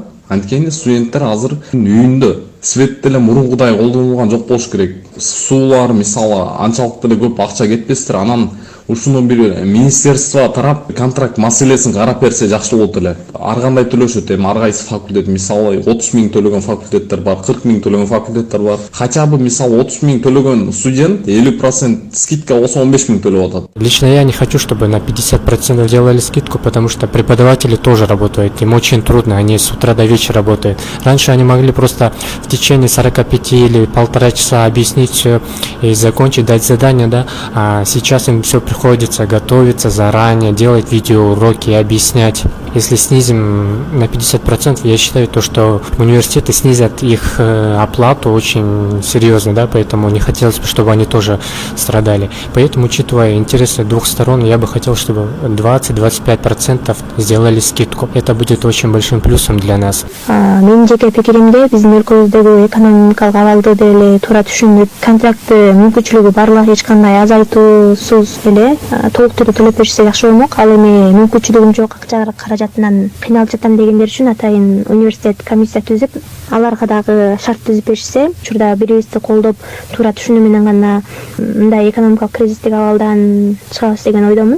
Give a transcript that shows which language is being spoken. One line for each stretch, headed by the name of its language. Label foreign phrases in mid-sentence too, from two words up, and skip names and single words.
Kyrgyz: Анткени студенттер азыр үйүндө свет деле мурункудай колдонулган жок болуш керек. Суулар мисалы анчалык деле көп акча кетпестир. Анан ушуну бир министерство тарап контракт маселесин карап берсе жакшы болот эле. Ар кандай төлөшөт, эми ар кайсы факультет мисалы 30 000 төлөгөн факультеттер бар, 40 000 төлөгөн факультеттер бар.
Russian: Хотя бы
Kyrgyz: мисалы 30 000 төлөгөн студент 50% скидка болсо 15 000 төлөп атат.
Russian: Лично я не хочу, чтобы на 50% делали скидку, потому что преподаватели тоже работают, им очень трудно, они с утра до вечера работают. Раньше они могли просто в течение 45 или 1,5 часа объяснить все и закончить, дать задание, да, а сейчас им все приходится готовиться заранее, делать видеоуроки и объяснять. Если снизим на 50%, я считаю, то, что университеты снизят их оплату очень серьезно, да, поэтому не хотелось бы, чтобы они тоже страдали. Поэтому, учитывая интересы двух сторон, я бы хотел, чтобы 20-25% сделали скидку. Это будет очень большим плюсом для нас.
Kyrgyz: Менин жеке пикиримде, биздин өлкөбүздөгү экономикалык абалды деле туура түшүнүп, контрактты мүмкүнчүлүгү барлык эч кандай азайтуусуз эле толук түрдө төлөп беришсе жакшы болмок. Ал эми мүмкүнчүлүгүм жок, акча каражатынан кыйналып жатам дегендер үчүн атайын университет комиссия түзүп, аларга дагы шарт түзүп беришсе, учурда бирибизди колдоп, туура түшүнүү менен гана мындай экономикалык кризистик абалдан чыгабыз деген ойдомун.